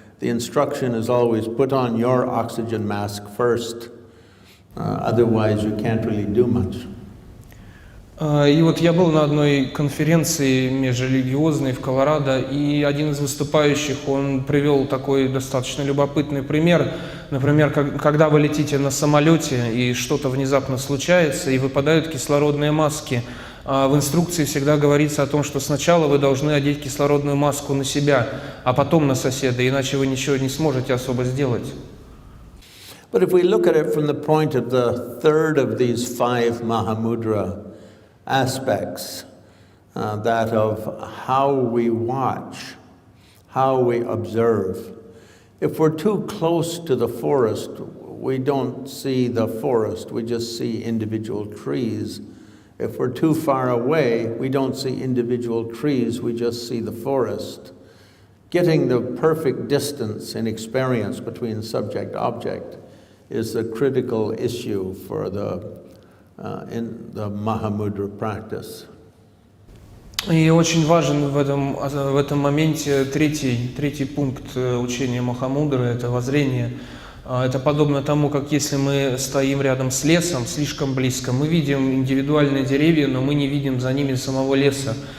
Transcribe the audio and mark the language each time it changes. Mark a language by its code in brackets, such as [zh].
[en] The instruction is always put on your oxygen mask first, otherwise you can't really do much. [ru] И вот я был на одной конференции межрелигиозной в Колорадо, и один из выступающих, он привел такой достаточно любопытный пример. Например, когда вы летите на самолете, и что-то внезапно случается, и выпадают кислородные маски, в инструкции всегда говорится о том, что сначала вы должны одеть кислородную маску на себя, а потом на соседа, иначе вы ничего не сможете особо сделать. [en] But if we look at it from the point of the third of these 5 Mahamudra aspects, that of how we watch, how we observe. If we're too close to the forest, we don't see the forest, we just see individual trees. If we're too far away, we don't see individual trees, we just see the forest. Getting the perfect distance in experience between subject-object is the critical issue for in the Mahamudra practice. [ru] И очень важен в этом моменте третий пункт учения Махамудры – это воззрение Это подобно тому, как если мы стоим рядом с лесом, слишком близко, мы видим индивидуальные деревья, но мы не видим за ними самого леса.